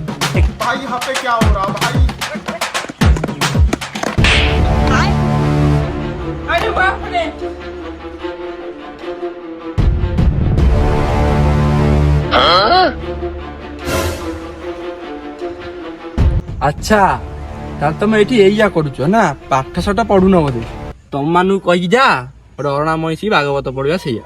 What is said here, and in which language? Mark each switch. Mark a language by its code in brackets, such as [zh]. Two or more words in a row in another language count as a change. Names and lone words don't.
[hi] भाई यहाँ पे क्या हो रहा भाई? अरे बाप रे। [or] ଆଚ୍ଛା ତାହେଲେ ତମେ ଏଇଠି ଏଇଆ କରୁଛ ନା, ପାଠଶାଠ ପଢୁନ ବୋଧେ? ତମମାନଙ୍କୁ କହିକି ଯା ଗୋଟେ ଅରଣା ମଇଁଷି ଭାଗବତ ପଢିବା ସେଇଆ।